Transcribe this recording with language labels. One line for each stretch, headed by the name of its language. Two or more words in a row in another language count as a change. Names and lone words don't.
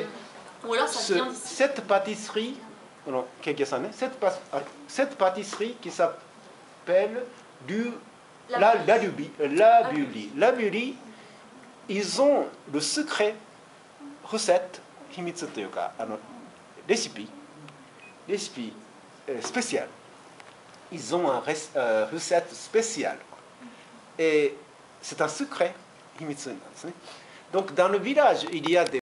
French: ou alors ça vient d'ici. Cette pâtisserie, cette pâtisserie qui s'appelle la Bulie, ils ont le secret, recette,
Japanese: 秘密とか, recipe spécial.
French: Ils ont une recette spéciale. Et c'est un secret,
Japanese: 秘密なんですね。
French: Donc dans le village, il y a des